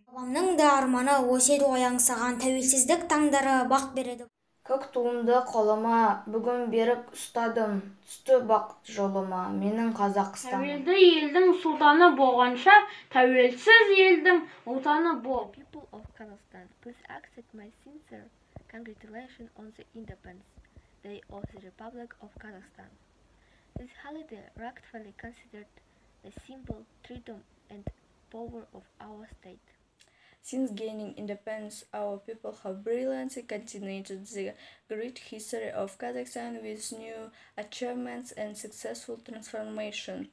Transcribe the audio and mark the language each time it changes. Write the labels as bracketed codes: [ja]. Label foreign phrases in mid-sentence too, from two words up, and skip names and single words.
[kk] Бабамның да арманы өседі аяңсаған, тәуелсіздік таңдары бақ береді. Көк туымды қолыма бүгін беріп ұстадым, түсті бақыт жолыма, менің Қазақстаным. Тәуелді елдің сұлтаны болғанша, тәуелсіз елдің отаны бол. [en] People of Kazakhstan, please accept my sincere congratulations on the independence Day of the Republic of Kazakhstan. This holiday rightfully considered the symbol, freedom and power of our state. Since gaining independence, our people have brilliantly continued the great history of Kazakhstan with new achievements and successful transformation.